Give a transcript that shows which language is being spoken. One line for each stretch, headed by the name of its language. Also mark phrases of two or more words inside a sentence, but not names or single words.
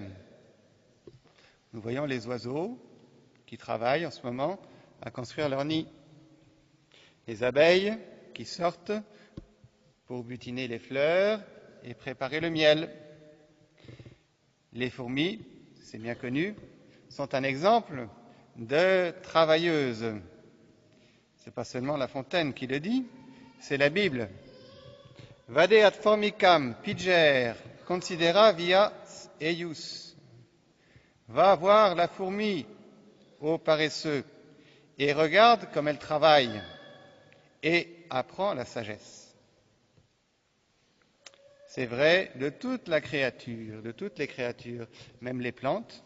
French: Nous voyons les oiseaux qui travaillent en ce moment à construire leur nid, les abeilles qui sortent pour butiner les fleurs et préparer le miel. Les fourmis, c'est bien connu, sont un exemple de travailleuses. Ce n'est pas seulement La Fontaine qui le dit, c'est la Bible.
Latin: Vade ad formicam piger considera via eius.
French: Va voir la fourmi, ô paresseux, et regarde comme elle travaille, et apprends la sagesse. C'est vrai de toute la créature, de toutes les créatures, même les plantes.